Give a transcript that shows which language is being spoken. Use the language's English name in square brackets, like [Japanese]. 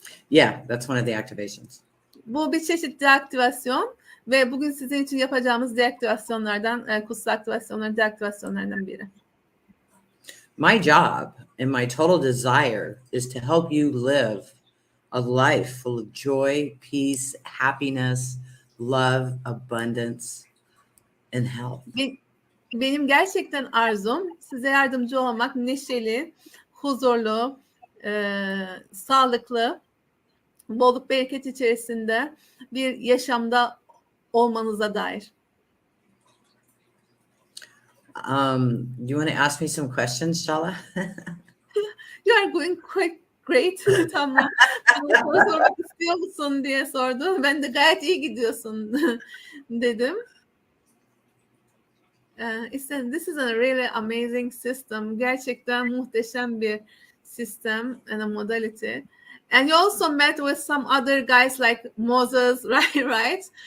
[English] Yeah, that's one of the activations. [Turkish] Bu bir çeşit deaktivasyon ve bugün sizin için yapacağımız deaktivasyonlardan, kutsal aktivasyonların deaktivasyonlarından biri. [English] My job and my total desire is to help you live a life full of joy, peace, happiness, love, abundance, and health. [Turkish] Benim gerçekten arzum size yardımcı olmak, neşeli, huzurlu, sağlıklı, bolluk bereket içerisinde bir yaşamda olmanıza dair. [English] Do you want to ask me some questions, Çağla? You are going quite great. [Turkish] Tamam. Bana soru sormak istiyor musun diye sordu. Ben de gayet iyi gidiyorsun dedim. [English] This is a really amazing system. [Turkish] Gerçekten muhteşem bir sistem [English] and a modality. And you also met with some other guys like Moses, right?